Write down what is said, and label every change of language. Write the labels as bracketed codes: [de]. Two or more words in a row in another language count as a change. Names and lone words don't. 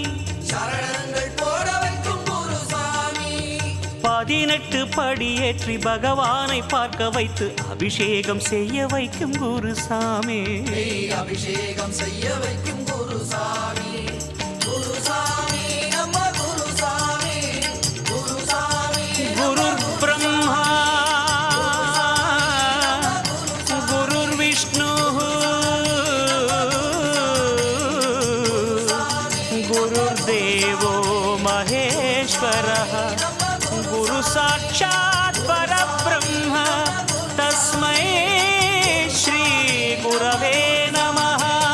[ta] 18 படி ஏற்றி பகவானை பார்க்க வைத்து அபிஷேகம் செய்ய வைக்கும் குருசாமி. [sa] गुरु ब्रह्मा गुरुर्देवो महेश्वरः गुरु साक्षात् परब्रह्म तस्मै श्री गुरवे नमः.